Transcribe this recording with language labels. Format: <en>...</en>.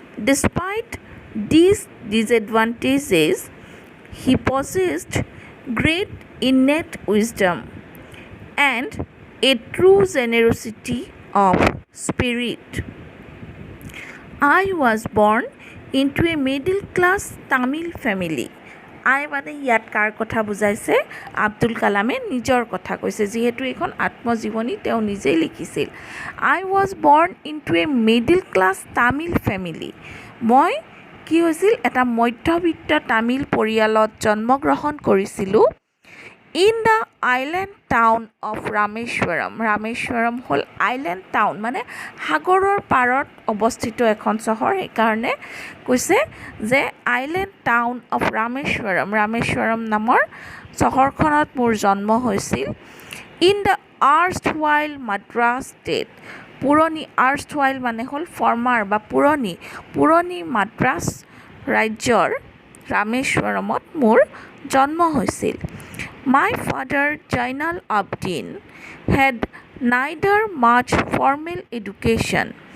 <en>Despite these disadvantages, he possessed great innate wisdom and a true generosity of spirit. I was born into a middle class Tamil family.</en> <as>আই মানে ইয়াত কাৰ কথা বুজাইছে? আব্দুল কালামে নিজৰ কথা কৈছে, যিহেতু এইখন আত্মজীৱনী তেওঁ নিজেই লিখিছিল।</as> <en>I was born into a middle class Tamil family.</en> <as>মই কি হৈছিল? এটা মধ্যবিত্ত তামিল পৰিয়ালত জন্মগ্ৰহণ কৰিছিলোঁ।</as> <en>In the island town of Rameswaram.</en> <as>Rameswaram হ'ল আইলেণ্ড টাউন, মানে সাগৰৰ পাৰত অৱস্থিত এখন চহৰ। সেইকাৰণে কৈছে যে</as> <en>island town of Rameswaram,</en> <as>Rameswaram নামৰ চহৰখনত মোৰ জন্ম হৈছিল।</as> <en>In the erstwhile Madras state.</en> <as>পুৰণি, আৰ্ষ্ট ৱাইল মানে হ'ল ফৰ্মাৰ বা পুৰণি মাদ্ৰাছ ৰাজ্যৰ ৰামেশ্বৰমত মোৰ জন্ম হৈছিল।</as> <en>My father, Jainal Abidin, had neither much formal education.</en>